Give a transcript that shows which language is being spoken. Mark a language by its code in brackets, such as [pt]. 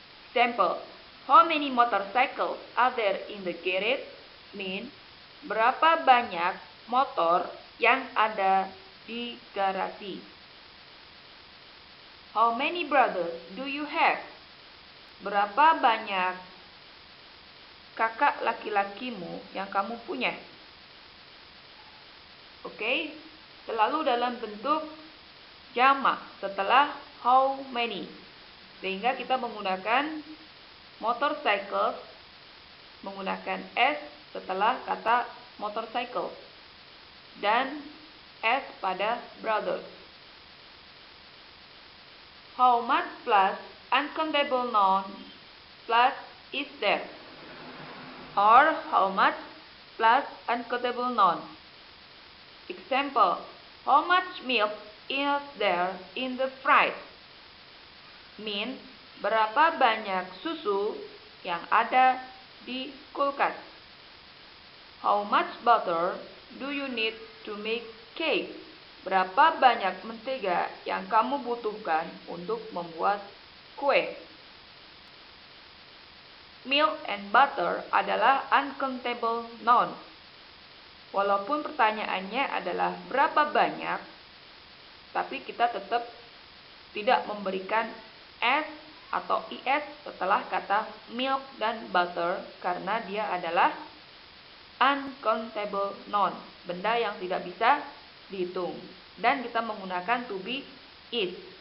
[en] Example, how many motorcycles are there in the garage? [id] Mean, berapa banyak motor yang ada di garasi. [en] How many brothers do you have? [id] Berapa banyak kakak laki-lakimu yang kamu punya? Oke, selalu dalam bentuk jamak setelah how many. Sehingga kita menggunakan motorcycles, menggunakan s setelah kata motorcycle, dan s pada brothers. [en] How much plus uncountable noun plus is there? Or how much plus uncountable noun. Example, how much milk is there in the fridge? [id] Mean, berapa banyak susu yang ada di kulkas. [en] How much butter do you need to make cake? [id] Berapa banyak mentega yang kamu butuhkan untuk membuat kue? [en] Milk and butter adalah uncountable noun. [id] Walaupun pertanyaannya adalah berapa banyak, tapi kita tetap tidak memberikan s atau is setelah kata milk dan butter karena dia adalah uncountable noun, benda yang tidak bisa dihitung, dan kita menggunakan to be is.